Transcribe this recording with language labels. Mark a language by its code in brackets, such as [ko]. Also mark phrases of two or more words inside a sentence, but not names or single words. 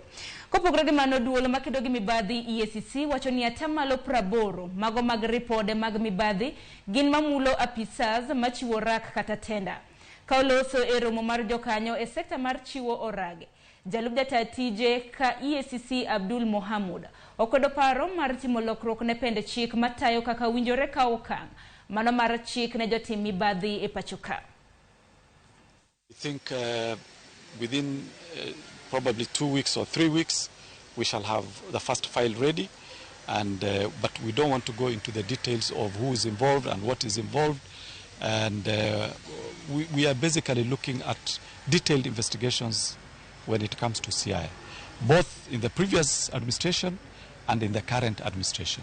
[luo] Kopogore gi mano, duol makedo gi mibadhi EACC wacho ni atamalo praboro mago mag ripode mag mibadhi gin mamulo apisas machiwo rak kata tenda. Kauloso e romo mar jokanyo e sekta mar chiwo orage, jalub jata tije ka EACC Abdul Mohamud okwedo paro mar timo lokruok ne pende chik matayo kaka winjore ka okang' mano mar chik ne jotim mibadhi e pachoka. [en] I think within probably 2 weeks or 3 weeks we shall have the first file ready, and but we don't want to go into the details of who is involved and what is involved, and we are basically looking at detailed investigations when it comes to CI, both in the previous administration and in the current administration.